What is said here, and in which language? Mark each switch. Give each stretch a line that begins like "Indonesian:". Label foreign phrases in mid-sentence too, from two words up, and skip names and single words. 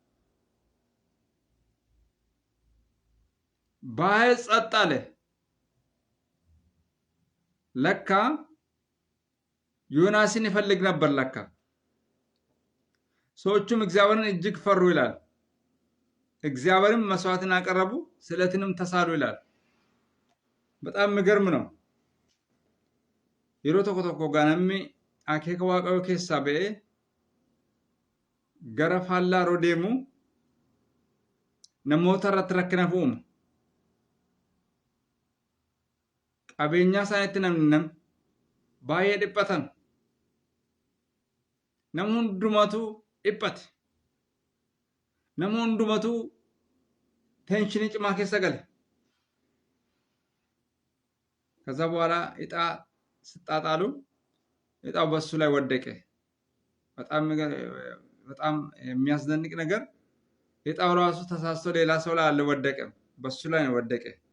Amharic: ባህር ጸጥ አለ። ለካ ዮናስን ይፈልግ ነበር። ለካ ሰዎቹም እግዚአብሔርን እጅግ ፈሩ ይላል። እግዚአብሔርም መስዋዕትን አቀረቡ፣ ስለትንም ተሳሉ ይላል። በጣም የሚገርም ነው።
Oromo: yeroo tokko tokko ganamni akeeka waaqayyoo keessaa ba'ee gara faallaa yeroo deemu namoota irratti rakkina uuma. Qabeenyaa isaaniitti namni baay'ee dhiphatan. Nama hundumatu dhiphate. Nama hundumatu
Amharic: ቴንሽን ጭማ
Oromo: keessa gale.
Amharic: ከዛ በኋላ እጣ ስጣጣሉ እጣው በሱ ላይ ወደቀ። በጣም የሚያስደንቅ ነገር እጣው ራሱ ተሳስቶ ሌላ ሰው ላይ አልወደቀም፣ በሱ ላይ ነው ወደቀ።